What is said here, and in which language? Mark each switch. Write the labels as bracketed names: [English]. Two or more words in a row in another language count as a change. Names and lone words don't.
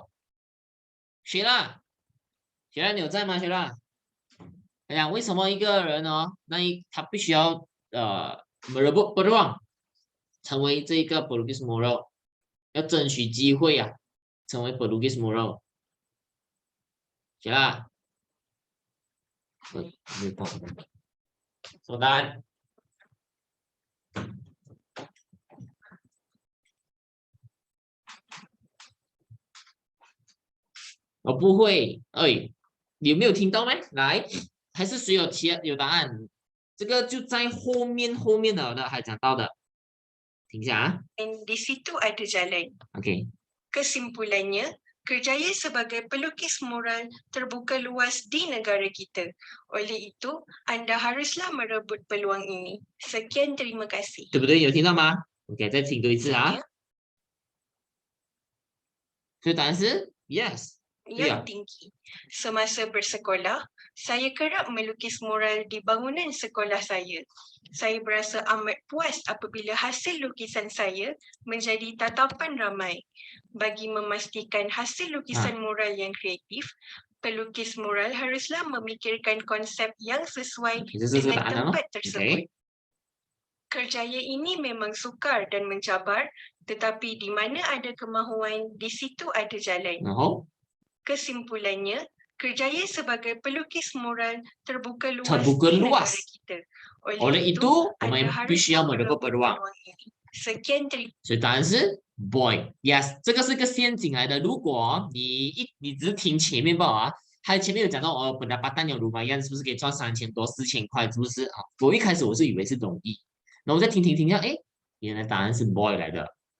[Chinese] 谁啦？谁啦？你有在吗？谁啦？哎呀，为什么一个人哦，他必须要 [Malay] merebut peluang [Chinese] 成为这个 [Malay] pelukis mural， [Chinese] 要争取机会啊，成为 [Malay] pelukis mural。 [Chinese] 谁啦？什么答案？我不会。哎，你有没有听到吗？来，还是谁有答案？这个就在后面的还讲到的，听一下啊。 [Malay] Dan di situ ada jalan. OK， Kesimpulannya, kerjaya sebagai pelukis mural terbuka luas di negara kita. Oleh itu, anda haruslah merebut peluang ini. Sekian, terima kasih. [Chinese] 对不对？有听到吗？OK，再听多一次啊。 [Malay] Ya, [Chinese] 所以答案是 yes。对 [Malay] yang 啊， tinggi. Semasa bersekolah, saya kerap melukis mural di bangunan sekolah saya. Saya berasa amat puas apabila hasil lukisan saya menjadi tatapan ramai. Bagi memastikan hasil lukisan mural yang kreatif, pelukis mural haruslah memikirkan konsep yang sesuai [Chinese] 这是这个 [Malay] dengan [Chinese] 答案了 [Malay] tempat tersebut. OK， Kerjaya ini memang sukar dan mencabar, tetapi di mana ada kemahuan, di situ ada jalan. [Chinese] 然后 [Malay] Kesimpulannya, kerjaya sebagai pelukis mural terbuka luas terbuka di negara luas. kita. Oleh itu, anda [Chinese] 我们必须 [Malay] haruslah [Chinese] 要 [Malay] merebut merebut peluang。 peluang ini. Sekian, terima [Chinese] 所以答案是 boy。 Yes，这个是个陷阱来的。如果你只是听前面吧啊，他前面有讲到哦，本来把单有lumayan 是不是可以赚3000多4000块，是不是啊？我一开始我是以为是容易，然后我再听下，哎，原来答案是 boy 来的。